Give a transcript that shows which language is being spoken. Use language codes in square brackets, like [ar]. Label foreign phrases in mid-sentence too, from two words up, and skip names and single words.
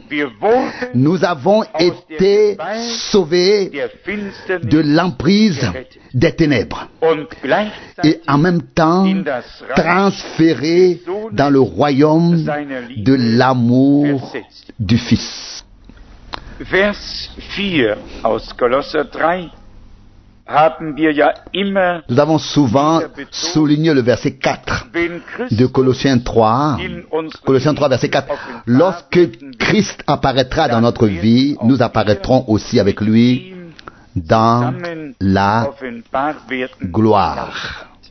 [fr] Nous avons été sauvés de l'emprise des ténèbres et en même temps transférés dans le royaume de l'amour du Fils. [de] Vers 4 aus Kolosser 3 haben wir ja immer. [fr] Nous avons souvent souligné le verset 4 de Colossiens 3. Colossiens 3, verset 4. Lorsque Christ apparaîtra dans notre vie, nous apparaîtrons aussi avec lui dans la gloire.